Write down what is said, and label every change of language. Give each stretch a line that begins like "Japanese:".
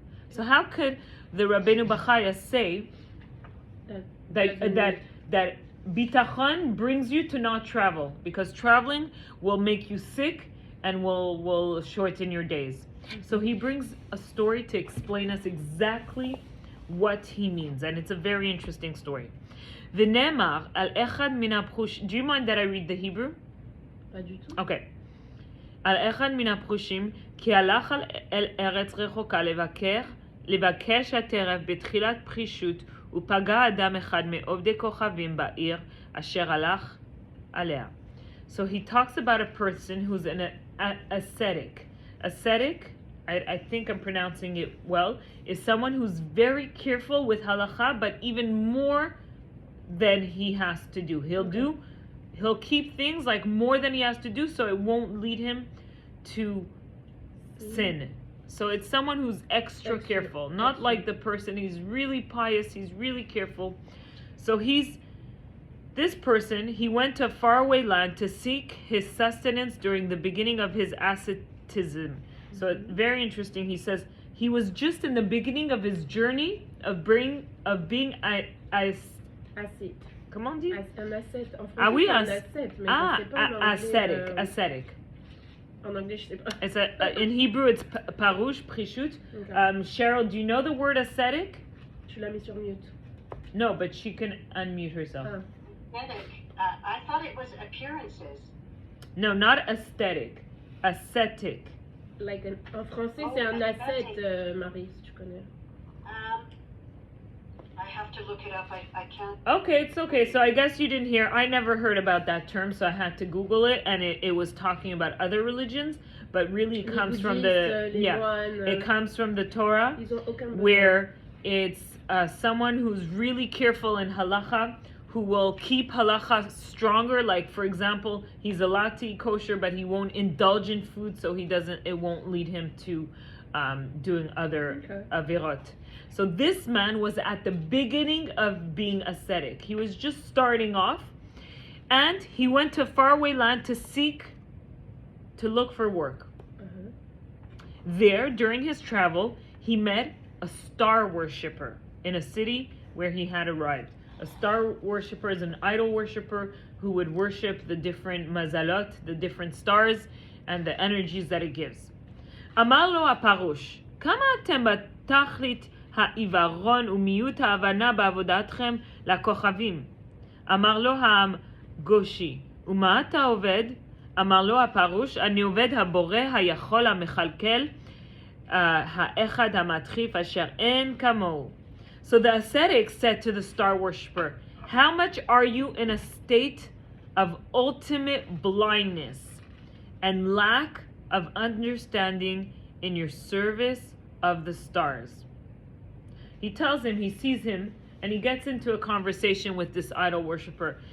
English: So how could the Rabbeinu Bachaya say that bitachon brings you to not travel, because traveling will make you sick and will shorten your days? So he brings a story to explain us exactly what he means, and it's a very interesting story.
Hebrew: ונאמר על אחד מן הפרושים,
English: do you mind that I read the Hebrew?
French: Pas du tout.
English: Okay.
Hebrew: על אחד מן הפרושים, כי הלך אל ארץ רחוקה לבקש הטרף בתחילת פרישות, ופגע אדם אחד מעובדי כוכבים בעיר אשר הלך עליה.
English: So he talks about a person who's an ascetic. Ascetic, I think I'm pronouncing it well, is someone who's very careful with halacha, but even more than he has to do. He'll keep things like more than he has to do, so it won't lead him to sin. So it's someone who's extra careful, not like the person he's really pious, he's really careful. So this person, he went to a faraway land to seek his sustenance during the beginning of his asceticism. So it's very interesting. He says he was just in the beginning of his journey of being
French: Ascète. comment on dit? Un ascète. En français, Ah oui, c'est un ascète, mais je sais pas en anglais,
English: ascetic.
French: En anglais, je sais pas.
English: It's in Hebrew, it's parush, prishut. Okay. Cheryl, do you know the word ascetic?
French: Tu l'as mis sur mute.
English: No, but she can unmute herself. Aesthetic. I thought it was appearances. No, not aesthetic. Ascetic.
French: En français, c'est un ascète, Marie, si tu connais.
English: I have to look it up. I can't. Okay, it's okay. So I guess you didn't hear. I never heard about that term, so I had to Google it, and it was talking about other religions, but really it comes from the it comes from the Torah, where it's someone who's really careful in halacha, who will keep halacha stronger. Like for example, he's allowed to eat kosher, but he won't indulge in food, so it won't lead him to doing other avirot. So this man was at the beginning of being ascetic. He was just starting off, and he went to a faraway land to look for work. There, during his travel, he met a star worshiper in a city where he had arrived. A star worshiper is an idol worshiper who would worship the different mazalot, the different stars, and the energies that it gives.
Hebrew: Amar lo הפרוש, כמה אתם בתכלית העיוורון ומיעוט ההבנה בעבודתכם לכוכבים? אמר לו העם גושי, ומה אתה עובד? אמר לו הפרוש, אני עובד הבורא היכול המכלכל האחד המדחיף אשר אין כמוהו.
English: So the ascetic said to the star worshipper, how much are you in a state of ultimate blindness and lack of understanding in your service of the stars? He tells him, he sees him, and he gets into a conversation with this idol worshiper.